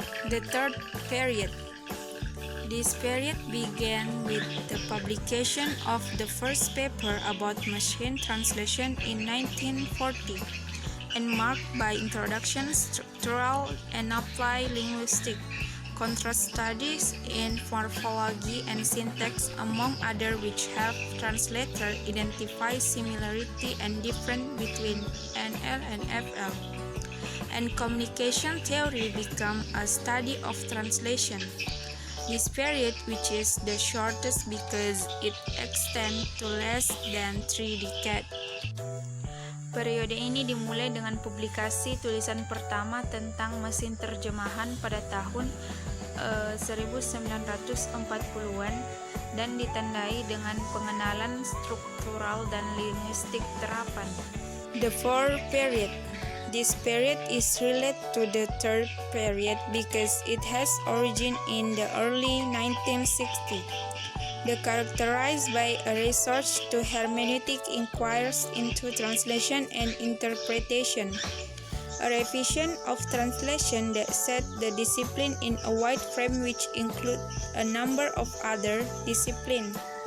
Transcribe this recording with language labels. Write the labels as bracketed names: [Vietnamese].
[English] The third period. This period began with the publication of the first paper about machine translation in 1940 and marked by introduction structural and applied linguistic, contrast studies in morphology and syntax, among other, which help translator identify similarity and difference between NL and FL. And communication theory became a study of translation. This period, which is the shortest because it extends to less than 3 decades. [Indonesian] Periode ini dimulai dengan publikasi tulisan pertama tentang mesin terjemahan pada tahun 1940-an dan ditandai dengan pengenalan struktural dan linguistik terapan. [English] The fourth period. This period is related to the third period because it has origin in the early 1960s. The characterized by a research to hermeneutic inquiries into translation and interpretation, a revision of translation that set the discipline in a wide frame which include a number of other disciplines.